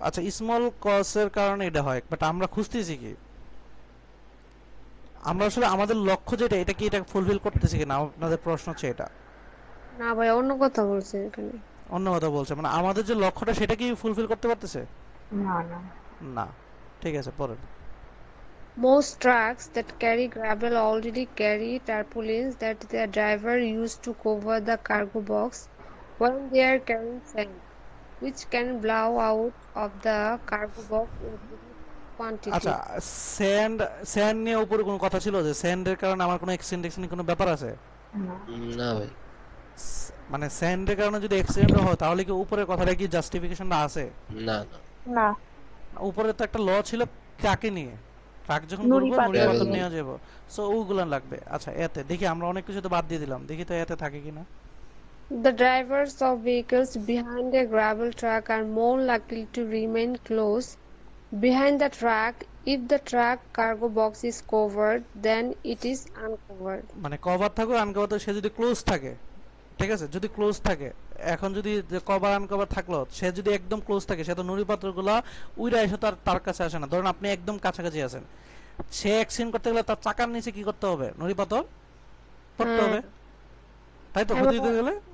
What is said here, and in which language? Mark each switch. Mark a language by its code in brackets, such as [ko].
[bn] আচ্ছা, স্মল কজের কারণে এটা হয়, বাট আমরা খুঁজতেছি কি, আমরা আসলে আমাদের লক্ষ্য যেটা, এটা কি এটা ফুলফিল করতেছি কিনা, আপনাদের প্রশ্ন হচ্ছে এটা? না ভাই, অন্য কথা বলছে এখানে, অন্য কথা বলছে, মানে আমাদের যে লক্ষ্যটা সেটা কি ফুলফিল করতে পারতেছে? না না না। ঠিক আছে, পড়েন। [en] Most trucks that carry gravel already carry tarpaulins that their driver used to cover the cargo box when they are carrying sand, which can blow out of the cargo box in big quantity. [bn] আচ্ছা, sand নিয়ে উপরে কোনো কথা ছিল যে স্যান্ডের কারণে আমার কোনো অ্যাক্সিডেন্ট কোনো ব্যাপার আছে? না ভাই, মানে স্যান্ডের কারণে যদি অ্যাক্সিডেন্ট হয় তাহলে কি উপরের কথাটা কি জাস্টিফিকেশনটা আছে? না না, উপরে তো একটা ল ছিল ট্রাকে নিয়ে, ট্রাক যখন ঘুরবে নুড়ি পাথর নিয়ে যাবো, সো ওগুলো লাগবে। আচ্ছা, এতে দেখি আমরা অনেক কিছু তো বাদ দিয়ে দিলাম, দেখি তো এতে থাকে কিনা। [en] The drivers of vehicles behind a gravel truck are more likely to remain close behind the truck if the truck cargo box is covered than it is uncovered. [bn] মানে কভার থাকো আনকভার থাকে, সে যদি ক্লোজ থাকে, ঠিক আছে, যদি close থাকে, এখন যদি কভার আনকভার থাকলো, সে যদি একদম ক্লোজ থাকে, সে তো নুড়ি পাথরগুলো উইরা এসে তার কাছে আসে না। ধরুন আপনি একদম কাছাকাছি আছেন, সে অ্যাক্সিডেন্ট করতে গেলে তার চাকার নিচে কি করতে হবে? নুড়ি পাথর পড়তে হবে, তাই তো? ক্ষতি হতে গেলে